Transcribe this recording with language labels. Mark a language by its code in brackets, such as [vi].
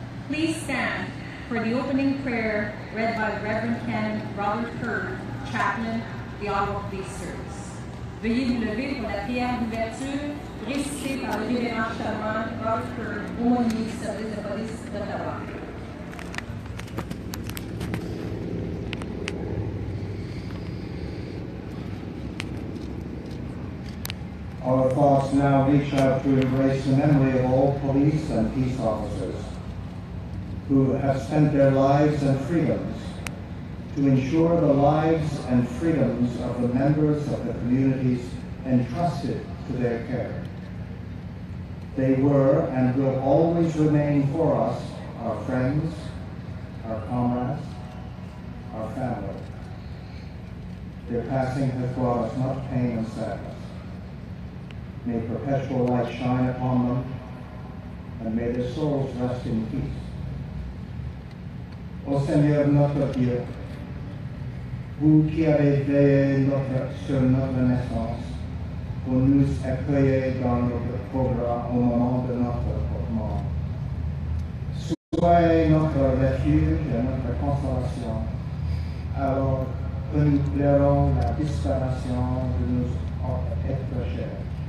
[en] please stand for the opening prayer read by Reverend Ken Robert Kerr, Chaplain, the Ottawa Police Service. [fr] Veuillez vous lever pour la prière d'ouverture récitée par le révérend chanoine Robert Kerr, aumônier du service de police d'Ottawa. [en] Our thoughts now reach out to embrace the memory of all police and peace officers who have spent their lives and freedoms to ensure the lives and freedoms of the members of the communities entrusted to their care. They were and will always remain for us our friends, our comrades, our family. Their passing has brought us much pain and sadness. May perpetual light shine upon them, and may their souls rest in peace. [fr] Ô Seigneur notre Dieu, vous qui avez veillé sur notre naissance, pour nous accueillir dans notre bras au moment de notre mort. Soyez notre refuge et notre consolation, alors que nous pleurons la disparition de nos êtres chers.